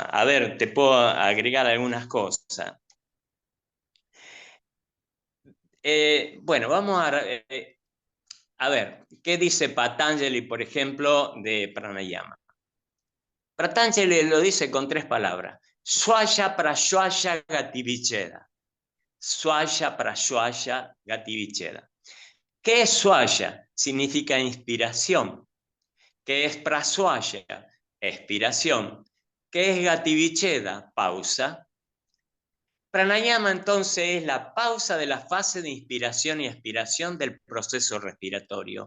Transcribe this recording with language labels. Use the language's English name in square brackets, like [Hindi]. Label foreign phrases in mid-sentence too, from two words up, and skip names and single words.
[Spanish] A ver, te puedo agregar algunas cosas. Bueno, vamos a ver, ¿qué dice Patanjali, por ejemplo, de pranayama? Patanjali lo dice con 3 palabras. [Sanskrit] Swaya prashwaya gativicheda. Swaya prashwaya gativicheda. [Spanish] ¿Qué es swaya? Significa inspiración. ¿Qué es praswaya? Expiración. ¿Qué es gativicheda? Pausa. Pranayama entonces es la pausa de la fase de inspiración y expiración del proceso respiratorio.